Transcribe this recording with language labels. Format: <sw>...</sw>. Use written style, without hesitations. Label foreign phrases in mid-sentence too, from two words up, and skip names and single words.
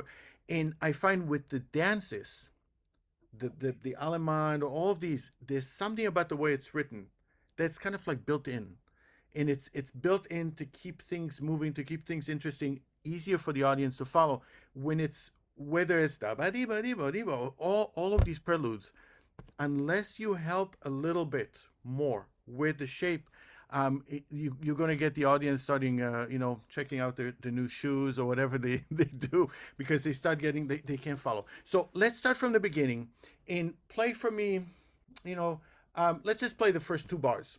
<en>And I find with the dances, the Allemande, all of these, there's something about the way it's written that's kind of like built in. And it's built in to keep things moving, to keep things interesting, easier for the audience to follow. When it's whether it's da ba di ba di ba di ba, all of these preludes, unless you help a little bit more with the shape, you're going to get the audience starting, checking out their new shoes or whatever they do because they start getting, they can't follow. So let's start from the beginning and play for me, you know, let's just play the first 2 bars.</en>